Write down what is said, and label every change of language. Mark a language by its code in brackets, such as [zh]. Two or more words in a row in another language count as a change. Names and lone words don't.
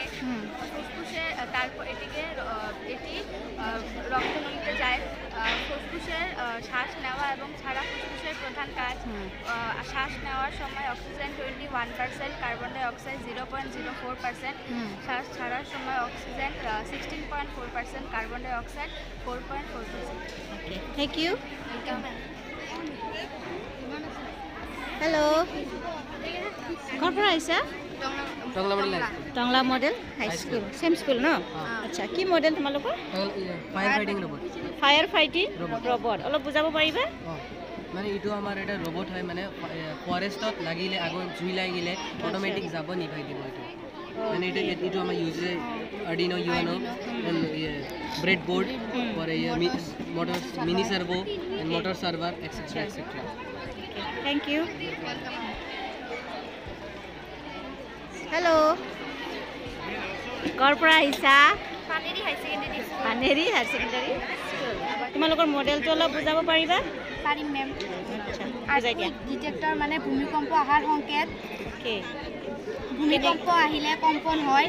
[bn] ফুসফুসে তারপর এটি রক্তনলীতে যায়। ফুসফুসের শ্বাস নেওয়া এবং ছাড়া ফুসফুসের প্রধান কাজ। শ্বাস নেওয়ার সময় অক্সিজেন 21%, কার্বন ডাই অক্সাইড 0.04%। শ্বাস ছাড়ার সময় অক্সিজেন 16.4%, কার্বন ডাই অক্সাইড 4.4%। [en] Okay, thank you. Hello. [as] ক'ৰ পৰা আহিছা? টংলা মডেল হাই স্কুল, সেম স্কুল ন? আচ্ছা, কি মডেল তোমালোকৰ? [en] fire fighting robot. [as] অলপ বুজাব পাৰিবা? মানে এইটো আমাৰ এটা ৰবট হয়, মানে ফৰেষ্টত লাগিলে আগত জুই লাগিলে অট'মেটিক যাব নিভাই দিব এইটো। মানে এইটো আমাৰ ইউজ আৰ্ডিনো ইউনো [en] bread board [hi] और ये मोटर मिनी सर्वो एंड मोटर सर्वर एक्सेट्रा एक्सेट्रा। [en] Thank you. Hello, [as] ক'ৰ পৰা আহিছা? পানেৰী হাই ছেকেণ্ডেৰী স্কুল। পানেৰী হায়াৰ ছেকেণ্ডেৰী স্কুল। তোমালোকৰ মডেলটো অলপ বুজাব পাৰিবা? পাৰিম মেম। আচ্ছা, বুজাই দিয়া। ডিটেক্টৰ মানে ভূমিকম্প অহাৰ সংকেত। ওকে, ভূমিকম্প আহিলে কম্পন হয়।